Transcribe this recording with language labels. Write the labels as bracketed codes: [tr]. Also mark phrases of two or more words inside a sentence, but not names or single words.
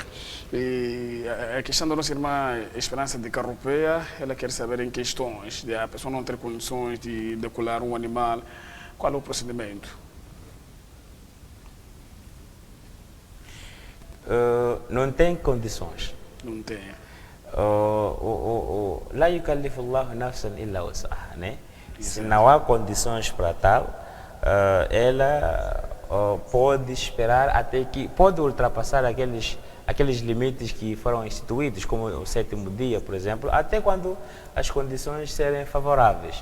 [pt] E a questão da nossa irmã Esperança de Carropeia, ela quer saber em questões de a pessoa não ter condições de decolar um animal, qual é o procedimento? Não tem condições. Não tem. [ar] لا يكلف الله نفسا إلا وسعها, [pt] né? Se não há condições para tal, ela pode esperar até que pode ultrapassar aqueles limites que foram instituídos, como o 7º dia, por exemplo, até quando as condições serem favoráveis.